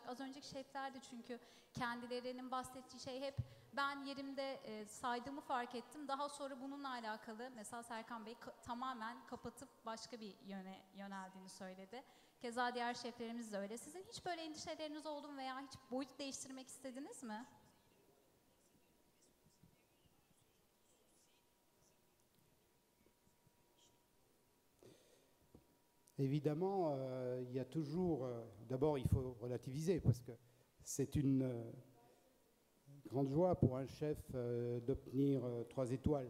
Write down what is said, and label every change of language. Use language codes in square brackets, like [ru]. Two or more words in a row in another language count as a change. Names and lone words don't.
[tr] Az önceki şefler de çünkü kendilerinin bahsettiği şey hep ben yerimde saydığımı fark ettim. Daha sonra bununla alakalı mesela Serkan Bey tamamen kapatıp başka bir yöne yöneldiğini söyledi. Keza diğer şeflerimiz de öyle. Sizin hiç böyle endişeleriniz oldu mu veya hiç boyut değiştirmek istediniz mi? [fr] Évidemment, il y a toujours... D'abord, il faut relativiser parce que c'est une grande joie pour un chef d'obtenir 3 étoiles.